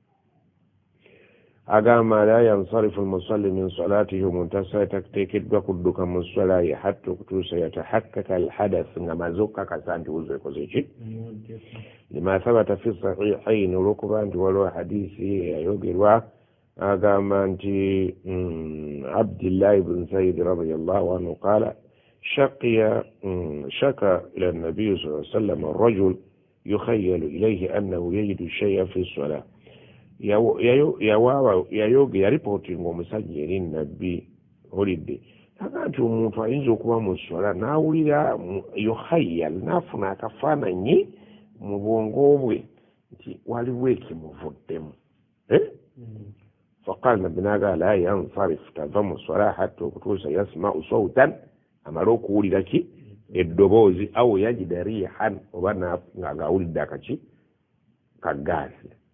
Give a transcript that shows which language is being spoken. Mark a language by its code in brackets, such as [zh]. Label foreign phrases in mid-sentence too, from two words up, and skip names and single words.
[lg] agamba [ar] لا ينصرف المصلي من صلاته [lg] omuntu asala tateekeddwa kudduka mu swala ye hatta okutuusa [ar] يتحقق الحدث [lg] nga maze okukakasa nti wuzu ekoze ki [ar] لما ثبت في الصحيحين [lg] olwokuba nti waliwo hadisi yayogerwa agamba nti abdillahi bn zaid [ar] رضي الله عنه قال شكا إلى النبي صلى الله عليه وسلم الرجل يخيل إليه أنه يجد شيئا في الصلاة yaripootinga [lg] omusajja eri nabbi olidde aga nti omuntu ayinza okuba mu swala n'awulira yukhayal n'afuna akafaananyi mu bwongo bwe nti waliwo ekimuvuddemu faqala nabbi n'agamba [ar] لا ينصرف [lg] tava mu swala hatta okutuusa [ar] يسمع صوتا [lg] amale okuwulira ki eddoboozi awo [ar] يجد ريحا [lg] oba ng'awulidde akaki kagaasi